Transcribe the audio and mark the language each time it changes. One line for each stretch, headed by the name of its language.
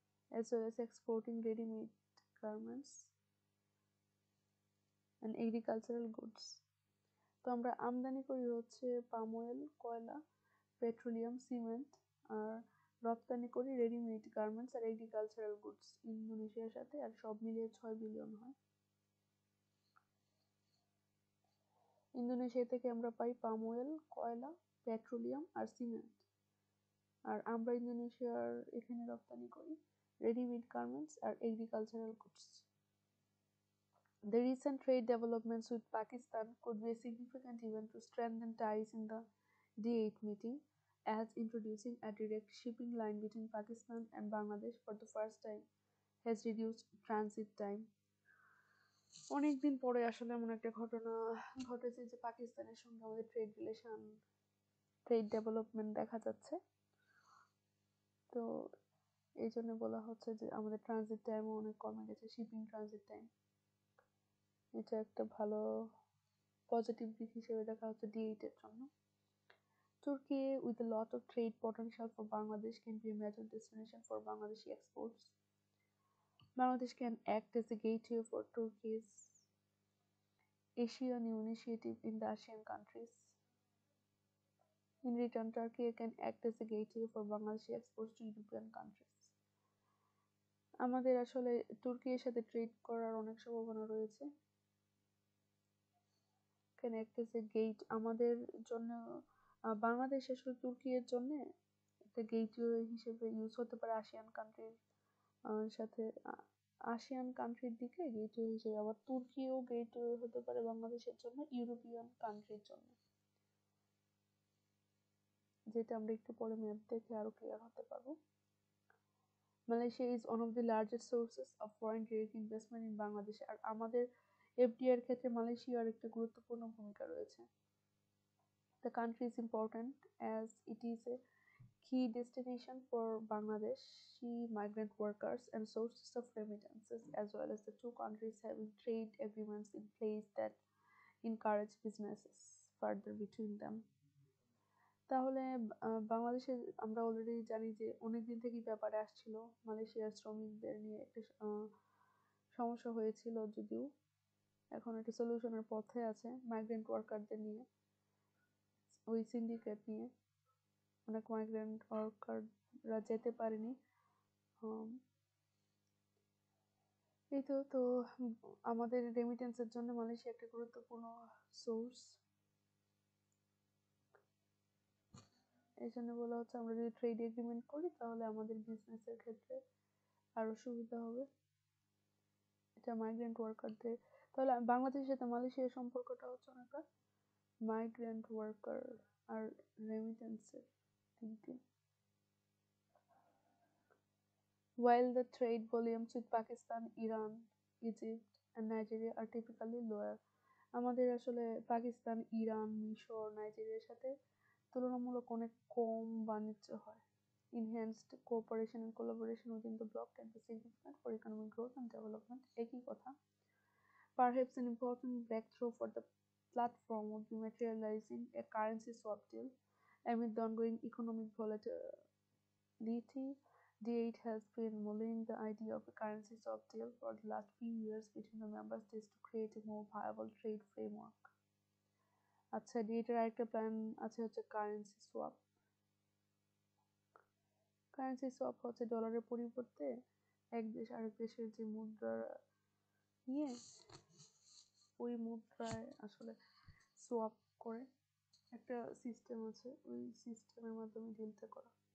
English: as well as exporting ready-made garments and agricultural goods.
Bangla: তো আমরা আমদানি করি হচ্ছে পাম অয়েল, কয়লা, পেট্রোলিয়াম, সিমেন্ট, আর রপ্তানি করি রেডিমেড গার্মেন্টস আর এগ্রিকালচারাল গুডস ইন্দোনেশিয়ার সাথে, আর সব মিলিয়ে 6 বিলিয়ন হয়। ইন্দোনেশিয়া থেকে আমরা পাই পাম অয়েল, কয়লা, পেট্রোলিয়াম আর সিমেন্ট, আর আমরা ইন্দোনেশিয়ার এখানে রপ্তানি করি ready-made garments or agricultural goods.
English: The recent trade developments with Pakistan could be a significant event to strengthen ties in the D8 meeting, as introducing a direct shipping line between Pakistan and Bangladesh for the first time has reduced transit time.
Bangla: অনেকদিন পরে আসলে এমন একটা ঘটনা ঘটেছে যে পাকিস্তানের সঙ্গে আমাদের ট্রেড ডেভেলপমেন্ট দেখা যাচ্ছে। তো এই জন্য বলা হচ্ছে যে আমাদের ট্রানজিট টাইমও অনেক কমে গেছে, শিপিং ট্রানজিট টাইম। এটা একটা ভালো পজিটিভ দিক হিসেবে দেখা হচ্ছে D8 এর জন্য।
English: Turkey, with a lot of trade potential for Bangladesh, can be a major destination for Bangladeshi exports. Bangladesh can act as a gateway for Turkey's Asian initiative in the Asian countries. In return, Turkey can act as a gateway for Bangladeshi exports to European countries.
Bangla: আমাদের আসলে তুর্কির সাথে trade করার অনেক সম্ভাবনা রয়েছে।
English: can act as a gate
Bangla: আমাদের জন্য, বাংলাদেশ আসলে তুর্কির জন্য একটা গেটওয়ে হিসেবে ইউজ হতে পারে আসিয়ান কান্ট্রির সাথে, আসিয়ান কান্ট্রির দিকে গেটওয়ে হিসেবে, আবার তুর্কিও গেটওয়ে হতে পারে বাংলাদেশের জন্য ইউরোপিয়ান কান্ট্রির জন্য, যেটা আমরা একটু পরে ম্যাপ দেখে আরো ক্লিয়ার হতে পারবো।
English: Malaysia is one of the largest sources of foreign direct investment in Bangladesh,
Bangla: আর আমাদের FDI এর ক্ষেত্রে মালয়েশিয়ার একটা গুরুত্বপূর্ণ ভূমিকা রয়েছে।
English: The country is important as it is a key destination for Bangladeshi migrant workers and sources of remittances, as well as the two countries having trade agreements in place that encourage businesses further between them.
Bangla: তাহলে বাংলাদেশে আমরা already জানি যে অনেকদিন থেকেই ব্যাপারে আসছিল, মালয়েশিয়ার শ্রমিকদের নিয়ে একটা সমস্যা হয়েছিল, যদিও এখন একটা সলিউশনের পথে আছে মাইগ্রেন্ট ওয়ার্কারদের নিয়ে, ওই সিন্ডিকেট নিয়ে অনেক মাইগ্রেন্ট ওয়ার্কাররা যেতে পারেনি। এই তো আমাদের রেমিটেন্সের জন্য মালয়েশিয়া একটা গুরুত্বপূর্ণ সোর্স। এই জন্য বলা হচ্ছে আমরা যদি ট্রেড এগ্রিমেন্ট করি তাহলে আমাদের বিজনেসের ক্ষেত্রে আরো সুবিধা হবে। এটা মাইগ্রেন্ট ওয়ার্কারদের, তাহলে বাংলাদেশের সাথে মালয়েশিয়ার সম্পর্কটা হচ্ছে অনেকটা মাইগ্রেন্ট ওয়ার্কার আর রেমিটেন্সের দিক দিয়ে।
English: While the trade volumes with Pakistan, Iran, Egypt and Nigeria are typically lower,
Bangla: আমাদের আসলে পাকিস্তান, ইরান, মিশর, নাইজেরিয়ার সাথে তুলনামূলক অনেক কম বাণিজ্য হয়।
English: Enhanced cooperation and collaboration within the bloc can be significant for economic growth and development.
Bangla: একই কথা।
English: Perhaps an important breakthrough for the platform would be materializing a currency swap deal. Amid the ongoing economic volatility, D8 has been mulling the idea of a currency swap deal for the last few years between the member states to create a more viable trade framework.
Bangla: আচ্ছা, D8 এর আরেকটা plan আছে হচ্ছে currency swap. Currency swap হচ্ছে ডলারের পরিবর্তে এক দেশ আরেক দেশের যে মুদ্রা নিয়ে ওই মুদ্রায় আসলে সোয়াপ করে একটা সিস্টেম আছে, ওই সিস্টেমের মাধ্যমে ডিলটা করা।